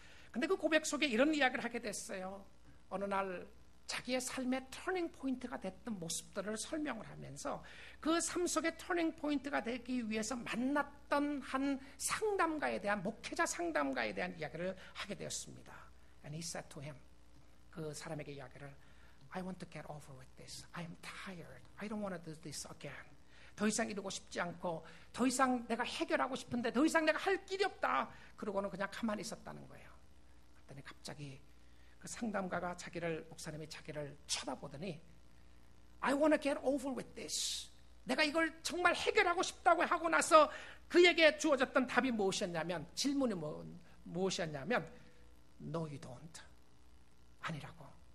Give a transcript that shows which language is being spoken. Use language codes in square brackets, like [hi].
[ko] 근데 그 고백 속에 이런 이야기를 하게 됐어요. 어느 날 자기의 삶의 터닝 포인트가 됐던 모습들을 설명을 하면서 그 삶 속의 터닝 포인트가 되기 위해서 만났던 한 상담가에 대한 목회자 상담가에 대한 이야기를 하게 되었습니다. [en] And he said to him, [ko] 그 사람에게 이야기를 [en] I want to get over with this. I am tired. I don't want to do this again. [ko] 더 이상 이러고 싶지 않고 더 이상 내가 해결하고 싶은데 더 이상 내가 할 길이 없다. 그러고는 그냥 가만히 있었다는 거예요. 그랬더니 갑자기 그 상담가가 목사님이 자기를 쳐다보더니 [en] I want to get over with this. [ko] 내가 이걸 정말 해결하고 싶다고 하고 나서 그에게 주어졌던 답이 무엇이었냐면 질문이 무엇이었냐면 [en] No you don't. [ko] 아니라고.